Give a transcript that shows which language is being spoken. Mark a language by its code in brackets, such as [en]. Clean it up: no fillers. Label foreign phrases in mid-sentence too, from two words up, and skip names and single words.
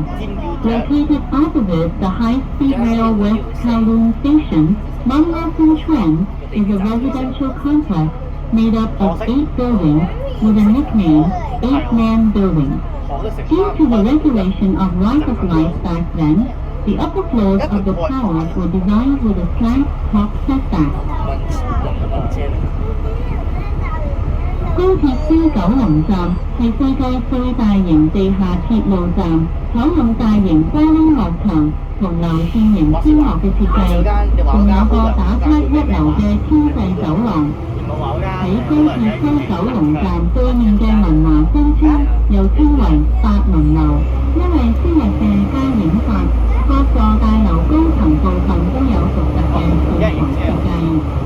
[en] Located opposite the high-speed rail West Kowloon Station, Manlasan Tren is a residential complex made up of 8 buildings with a nickname 8-Man Building. Due to the regulation of right of light back then, the upper floors of the towers were designed with a slant top setback. [yue] 高鐵西九龍站係世界最大型地下鐵路站，採用大型玻璃幕牆同流線型天幕嘅設計，仲有個打卡一流嘅天際走廊。喺高鐵西九龍站對面嘅文華新村又稱為八文樓，因為昔日嘅街影法，各座大樓高層部分都有獨特嘅造型設計。